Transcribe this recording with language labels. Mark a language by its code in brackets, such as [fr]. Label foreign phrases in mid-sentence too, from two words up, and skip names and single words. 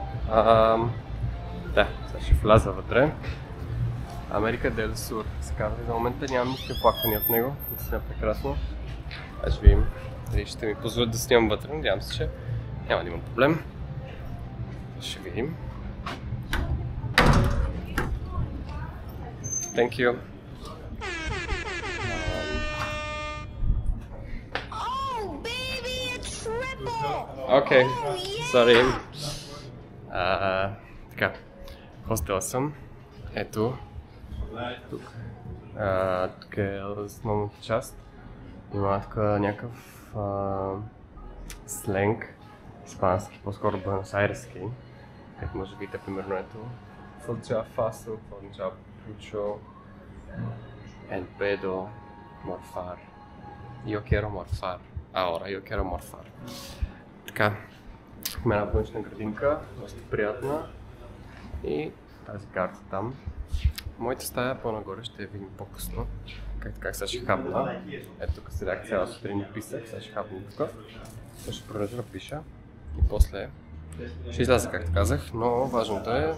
[bg] Да, сега ще вляза вътре. Америка Дель Сур се казва. За момента нямам никакви оплаквания от него. Наистина прекрасно. Ще видим дали ще ми позволят да снимам вътре. Надявам се, че няма да имам проблем. Ще видим. [en] Thank you. Окей, sorry. [bg] Така, хостела съм. Ето, тук. Тук е основната част. Има тук някакъв сленг, испански, по-скоро буеносайрески. Как може да видите, примерно ето. [es] falta faso, falta pucho, en pedo morfar. Yo quiero morfar. Ahora, yo quiero morfar. [bg] Така, има една външна градинка, доста приятна и тази карта там. Моята стая по-нагоре ще я видим по-късно. Как сега ще хапна. Ето тук седях цяла сутрин и писах, сега ще хапна тук. Сега ще продължа да пиша и после ще изляза, както казах, но важното е...